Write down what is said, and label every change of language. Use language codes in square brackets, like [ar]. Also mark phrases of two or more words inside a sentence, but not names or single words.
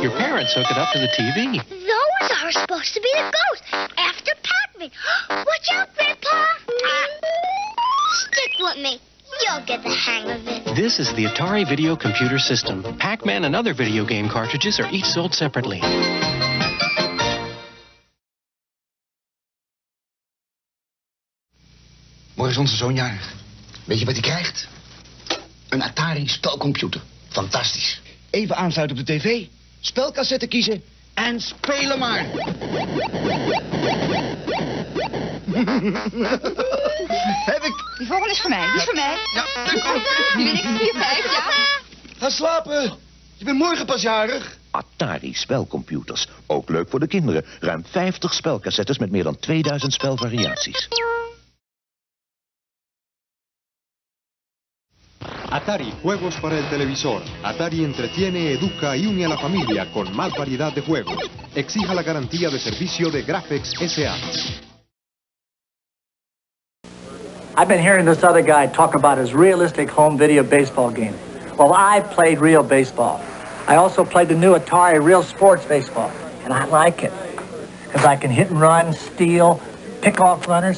[en] Your parents hook it up to the TV. Those are supposed to be the ghosts after Pac-Man. Watch out, Grandpa. Stick with me. You'll get the hang of it. This is the Atari video computer system. Pac-Man and other video game cartridges are each sold separately. [nl] Morgen is onze zoon jarig. Weet je wat hij krijgt? Een Atari spelcomputer. Fantastisch. Even aansluiten op de tv, spelcassette kiezen en spelen maar. Heb ik... Die volgende is voor mij. Die is voor mij. Ja, dat komt. Die ben ik 4, 5, ja. Ga slapen. Je bent morgen pas jarig. Atari spelcomputers. Ook leuk voor de kinderen. Ruim 50 spelcassettes met meer dan 2000 spelvariaties. [es] Atari, juegos para el televisor. Atari entretiene, educa y une a la familia con más variedad de juegos. Exija la garantía de servicio de Graphics S.A. [en] I've been hearing this other guy talk about his realistic home video baseball game. Well, I played real baseball. I also played the new Atari Real Sports Baseball, and I like it. Because I can hit and run, steal, pick off runners.